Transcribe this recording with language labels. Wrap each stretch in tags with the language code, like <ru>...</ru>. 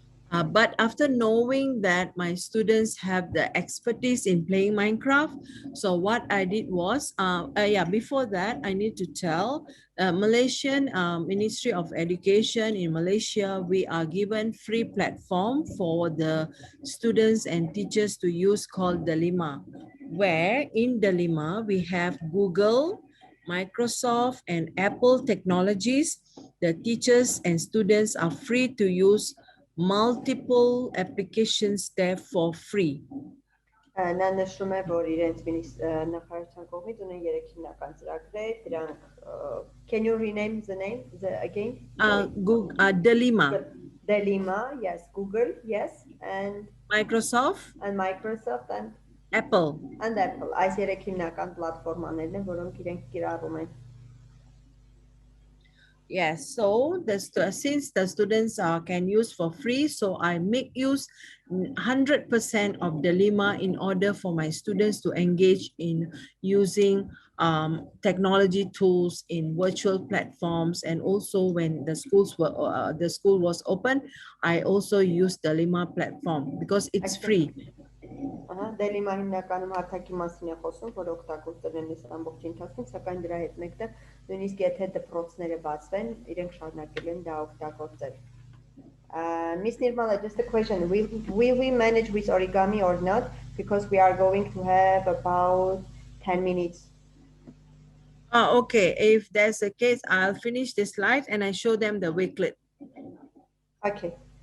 <en>But after knowing that my students have the expertise in playing Minecraft, so what I did was, before that, I need to tell Malaysian Ministry of Education in Malaysia, we are given free platform for the students and teachers to use called Delima. where in Delima we have Google, Microsoft, and Apple technologies. The teachers and students are free to use multiple applications there for free.</en> <hy>Նա նշում է, որ իրենց նախարարության կողմից ունեն 3 հիմնական ծրագրեր, դրանք</hy> <en>Can you rename the name again? Delima. Delima, yes, Google, yes, and Microsoft and Apple.</en> <hy>Այս 3 հիմնական պլատֆորմաներն են, որոնք իրենք կիրառում են.</hy> <en>Yes, so since the students can use for free, so I make use 100% of Delima in order for my students to engage in using technology tools in virtual platforms, and also when the school was open, I also use Delima platform because it's free.</en> <hy>Delima հիմնականում հարթակի մասին է խոսում, որ օգտագործել են այս ամբողջ ընթացքում, սակայն դրա հետ մեկտեղ նույնիսկ եթե դպրոցները բացվեն, իրենք շարունակել են դա օգտագործել.</hy> <en>Miss Nirmala, just a question. Will we manage with origami or not? Because we are going to have about 10 minutes. Okay. If that's the case, I'll finish this slide and I show them the Wakelet. Okay.</en>